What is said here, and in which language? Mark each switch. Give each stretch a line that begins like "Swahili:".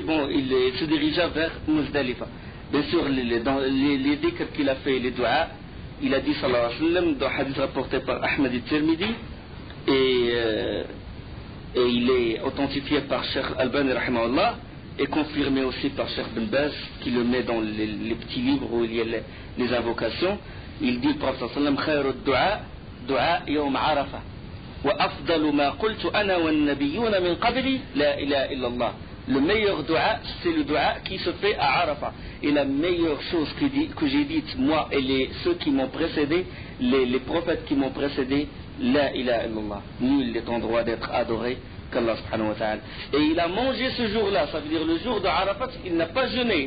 French: Bon, il se dirigea vers Muzdalifa. Bien sûr, dans les dhikrs qu'il a fait, les du'a, il a dit sallallahu alayhi wa sallam, dans un hadith rapporté par Ahmed al-Tirmidhi, et il est authentifié par Cheikh Albani rahimahullah, et confirmé aussi par Cheikh Ben Baz, qui le met dans les petits livres où il y a les invocations. Il dit, le prophète sallallahu alayhi wa sallam,
Arabic: khayru du'a, du'a yawm Arafah. وأفضل ما قلت أنا والنبيون من قبلي لا إله إلا الله.
French: Le meilleur dua, c'est le dua qui se fait à Arafat. Et la meilleure chose que j'ai dite, moi et ceux qui m'ont précédé, les prophètes qui m'ont précédé, la ilaha illallah. Nul n'est en droit d'être adoré qu'Allah subhanahu wa ta'ala. Et il a mangé ce jour-là, ça veut dire le jour de Arafat, il n'a pas jeûné.